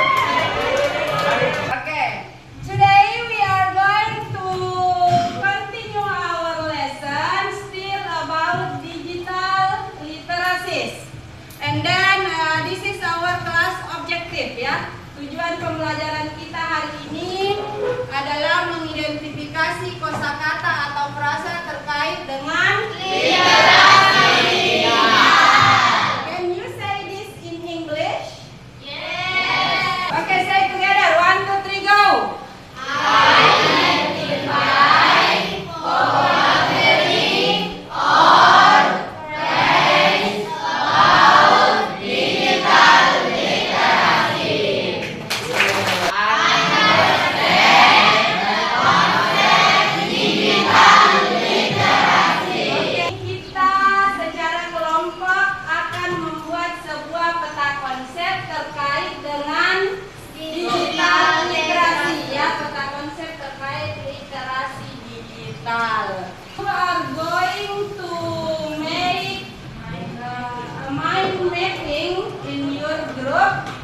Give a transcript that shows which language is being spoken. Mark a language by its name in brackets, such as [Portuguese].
[English] Okay, today we are going to continue our lesson still about digital literacies. And then this is our class objective ya. [Indonesian] Tujuan pembelajaran kita hari ini adalah mengidentifikasi kosakata atau frasa terkait dengan literasi. [English] Can you say this in English? Yes. Okay, say together. 1, 2, 3, go. [Indonesian] Kita secara kelompok akan membuat sebuah peta konsep terkait dengan digital literasi ya, peta konsep terkait literasi digital. [English] You are going to make a mind mapping in your group.